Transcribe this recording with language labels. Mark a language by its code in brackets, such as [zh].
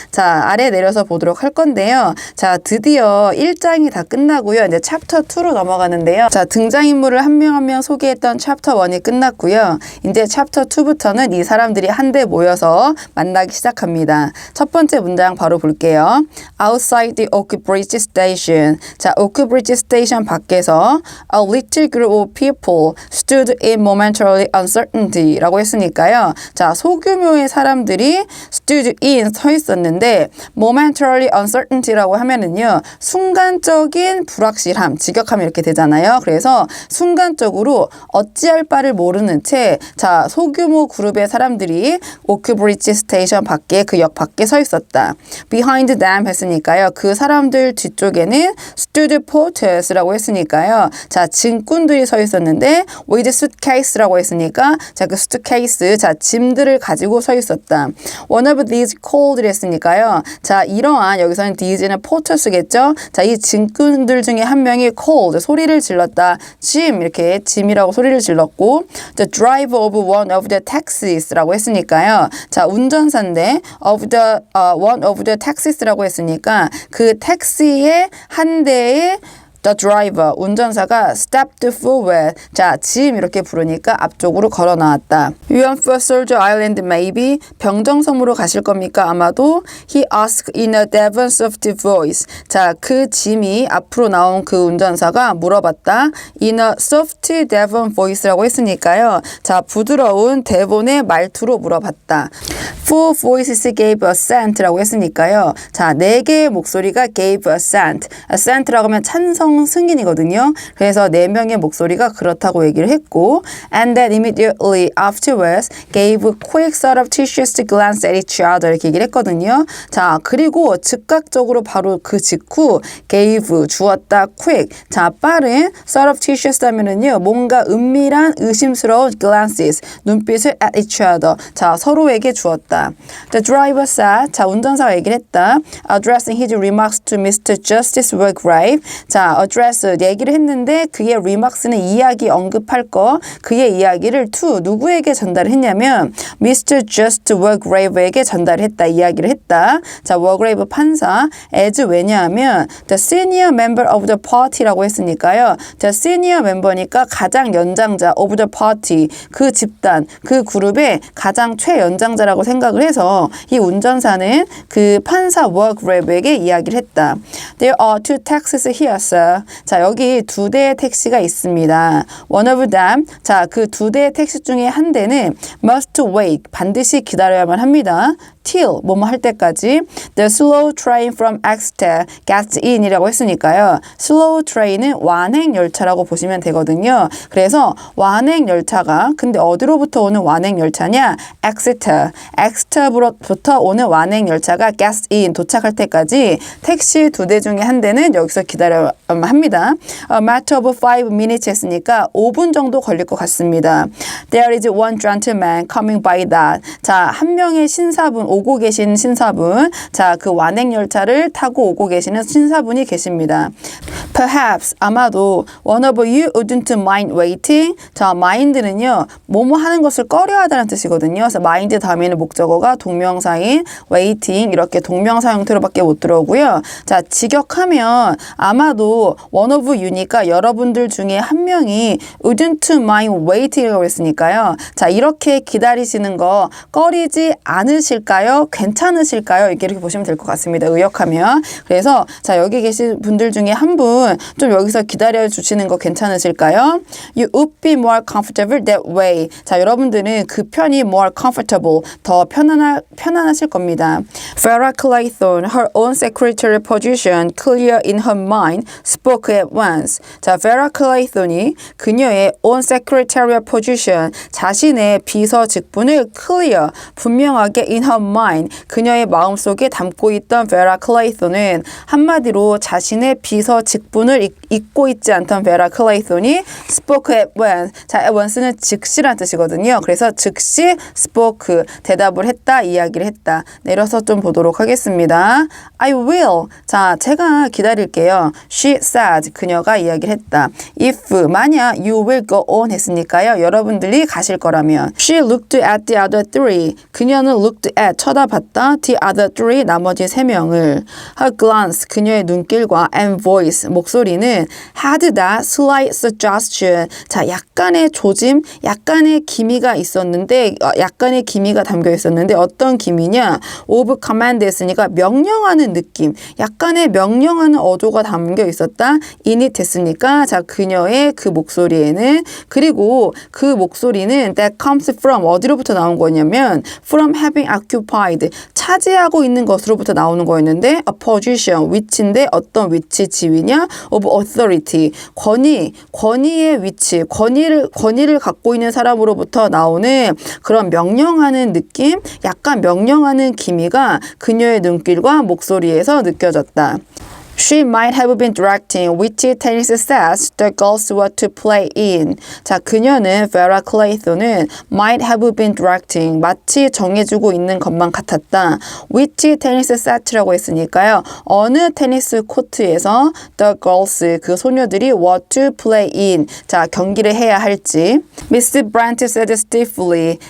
[ko] 자 아래 내려서 보도록 할 건데요. 자 드디어 1장이 다 끝나고요. 이제 챕터 2로 넘어가는데요. 자 등장인물을 한 명 한 명 소개했던 챕터 1이 끝났고요. 이제 챕터 2부터는 이 사람들이 한데 모여서 만나기 시작합니다. 첫 번째 문장 바로 볼게요. [en] Outside the Oak Bridge Station. [ko] 자, Oak Bridge Station 밖에서 [en] a little group of people stood in momentary uncertainty라고 했으니까요. [ko] 자, 소규모의 사람들이 [en] stood in [ko] 서 있었는데 momentary uncertainty라고 하면은요. 순간적인 불확실함, 직역함 이렇게 되잖아요. 그래서 순간적으로 어찌할 바를 모르는 채 자, 소규모 그룹의 사람들이 오크 브리지 스테이션 밖에 그 역 밖에 서 있었다. [en] Behind them 했으니까요. [ko] 그 사람들 뒤쪽에는 stood porters라고 했으니까요. 자, 짐꾼들이 서 있었는데 [en] with suitcase [ko] 라고 했으니까 자, 그 suitcase 자, 짐들을 가지고 서 있었다. [en] One of these called 했으니까요. [ko] 자, 이러한 여기서는 these는 porters겠죠. 자, 이 짐꾼들 중에 한 명이 [en] called [ko] 소리를 질렀다. 짐 이렇게 짐이라고 소리를 질렀고 the driver of one of the taxis라고 했으니까요. 자, 운전사인데 of the one of the taxis라고 했으니까 그 택시의 한 대의 The driver, 운전사가 [en] stepped forward. [ko] 자, 짐 이렇게 부르니까 앞쪽으로 걸어 나왔다. [en] You want for Soldier Island maybe? [ko] 병정섬으로 가실 겁니까? 아마도. [en] He asked in a Devon soft voice. [ko] 자, 그 짐이 앞으로 나온 그 운전사가 물어봤다. [en] In a soft Devon voice라고 했으니까요. [ko] 자, 부드러운 데본의 말투로 물어봤다. [en] Four voices gave assent라고 했으니까요. [ko] 자, 4개의 목소리가 gave assent. assent라고 하면 찬성 승인이거든요. 그래서 4명의 목소리가 그렇다고 얘기를 했고 [en] and then immediately afterwards gave quick surreptitious glance at each other [ko] 이렇게 얘기를 했거든요. 자, 그리고 즉각적으로 바로 그 직후 gave 주었다 quick 자, 빠른 surreptitious 하면은요. 뭔가 은밀한 의심스러운 glances 눈빛을 at each other 자, 서로에게 주었다. [en] The driver said [ko] 자, 운전사가 얘기를 했다. [en] Addressing his remarks to Mr. [ko] Justice Wargrave 자, address 얘기를 했는데 그의 remarks는 이야기 언급할 거 그의 이야기를 to 누구에게 전달을 했냐면 Mr. Just Wargrave에게 전달을 했다 이야기를 했다. 자, Wargrave 판사 as 왜냐하면 the senior member of the party라고 했으니까요. the senior member니까 가장 연장자 of the party 그 집단 그 그룹의 가장 최연장자라고 생각을 해서 이 운전사는 그 판사 Wargrave에게 이야기를 했다. [en] There are two taxis here, sir. [ko] 자, 여기 2대의 택시가 있습니다. [en] One of them, [ko] 자, 그 2대의 택시 중에 한 대는 [en] must wait, [ko] 반드시 기다려야만 합니다. [en] till [ko] 뭐뭐 할 때까지 [en] the slow train from Exeter gets in 이라고 했으니까요. [ko] slow train은 완행 열차라고 보시면 되거든요. 그래서 완행 열차가 근데 어디로부터 오는 완행 열차냐? Exeter부터 오는 완행 열차가 gets in 도착할 때까지 택시 2대 중에 한 대는 여기서 기다려야 합니다. [en] A matter of 5 minutes [ko] 했으니까 5분 정도 걸릴 것 같습니다. [en] There is one gentleman coming by that. [ko] 자, 한 명의 신사분, 오고 계신 신사분. 자, 그 완행 열차를 타고 오고 계시는 신사분이 계십니다. [en] Perhaps, [ko] 아마도 [en] one of you wouldn't mind waiting. [ko] 자, mind는요, 뭐뭐 하는 것을 꺼려하다는 뜻이거든요. 그래서 mind 다음에는 목적어가 동명사인 waiting 이렇게 동명사 형태로밖에 못 들어오고요. 자, 직역하면 아마도 one of you니까 여러분들 중에 한 명이 [en] wouldn't mind waiting [ko] 이라고 했으니까요. 자, 이렇게 기다리시는 거 꺼리지 않으실까요? 괜찮으실까요? 이렇게 보시면 될 것 같습니다. 의역하면. 그래서 자, 여기 계신 분들 중에 한 분 좀 여기서 기다려 주시는 거 괜찮으실까요? [en] You would be more comfortable that way. [ko] 자, 여러분들은 그 편이 [en] more comfortable, [ko] 더 편안하실 겁니다. [en] Farrah Clayton, her own secretary position clear in her mind, spoke at once. [ko] 자, Farrah Clayton이 그녀의 own secretarial position, 자신의 비서 직분을 clear, 분명하게 in her mind, 그녀의 마음속에 담고 있던 Farrah Clayton은 한마디로 자신의 비서 직분을 잊고 있지 않던 Farrah Clayton이 [en] spoke at once. [ko] 자, at once는 즉시란 뜻이거든요. 그래서 즉시 spoke, 대답을 했다, 이야기를 했다. 내려서 좀 보도록 하겠습니다. [en] I will. [ko] 자, 제가 기다릴게요. [en] She said. [ko] 그녀가 이야기를 했다. [en] If, [ko] 만약 [en] you will go on 했으니까요. [ko] 여러분들이 가실 거라면. [en] She looked at the other three. [ko] 그녀는 looked at, 쳐다봤다. [en] The other three, [ko] 나머지 3명을. [en] Her glance, [ko] 그녀의 눈길과 [en] and voice, [ko] 목소리는 [en] had that slight suggestion. [ko] 자, 약간의 조짐, 약간의 기미가 있었는데, 약간의 기미가 담겨 있었는데 어떤 기미냐? of command 했으니까 명령하는 느낌, 약간의 명령하는 어조가 담겨 있었다. in it 했으니까 자, 그녀의 그 목소리에는 그리고 그 목소리는 [en] that comes from [ko] 어디로부터 나온 거냐면 [en] from having occupied [ko] 차지하고 있는 것으로부터 나오는 거였는데 a position 위치인데 어떤 위치 지위냐? of authority 권위의 위치 권위를 갖고 있는 사람으로부터 나오는 그런 명령하는 느낌, 약간 명령하는 기미가 그녀의 눈길과 목소리에서 느껴졌다. [en] She might have been directing which tennis sets the girls were to play in. [ko] 자, 그녀는 Farrah Clayton은 [en] might have been directing [ko] 마치 정해주고 있는 것만 같았다. which tennis set라고 했으니까요. 어느 테니스 코트에서 the girls 그 소녀들이 [en] were to play in. [ko] 자, 경기를 해야 할지. [en] Miss Brant said stiffly.